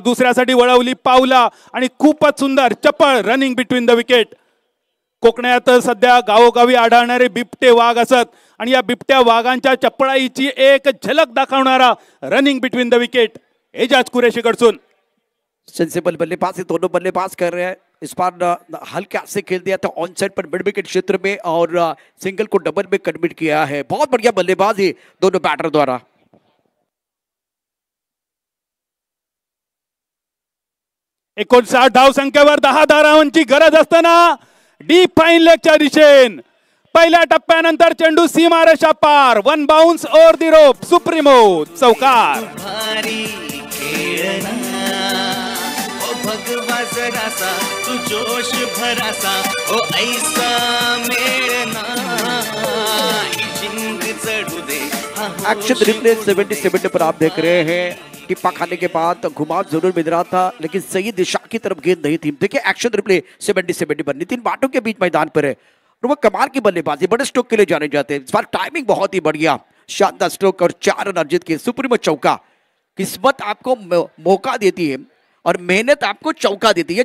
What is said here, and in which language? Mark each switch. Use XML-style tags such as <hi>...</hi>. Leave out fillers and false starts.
<mr>दुसऱ्यासाठी वळवली पावला आणि खूपच सुंदर चपळ रनिंग बिटवीन द विकेट. कोकणात सध्या गावोगावी आढळणारे बिबटे वाघ असत आणि या बिबट्या वाघांच्या चपळाईची एक झलक दाखवणारा running between the wicket Ejaz Qureshi कडसून.</mr> <hi>सेंसिबल बल्लेबाजी दोनों बल्लेबाज कर रहे हैं. इस बार हल्के से खेल दिया था ऑन साइड पर मिड विकेट क्षेत्र में और सिंगल को डबल में कन्वर्ट किया है. बहुत बढ़िया बल्लेबाजी दोनों बैटर द्वारा.</hi> <mr>59 धाव संख्येवर 10 धावांची गरज असताना डीप फाईन लेगच्या दिशेन पहिल्या टप्प्यानंतर चेंडू सीमारेषा पार.</mr> <en>1 bounce over the rope.</en> <mr>Supremo चौकार. भारी खेळना ओ भगवा जरासा तू जोश भरासा ओ ऐसा मेळना ही जिंग चढू दे.</mr> <hi>एक्शन रिप्ले 77 पर आप देख रहे हैं. टिप्पा खाने के बाद घुमाव जरूर मिल रहा था लेकिन सही दिशा की तरफ गेंद नहीं थी. देखिए एक्शन रिप्ले 77 पर नितिन बाटो के बीच मैदान पर है और वो कमाल की बल्लेबाजी बड़े स्ट्रोक के लिए जाने जाते हैं. इस बार टाइमिंग बहुत ही बढ़िया. शानदार स्ट्रोक और 4 रन अर्जित किए. सुप्रीमो चौका. किस्मत आपको मौका देती है और मेहनत आपको चौका देती है.</hi>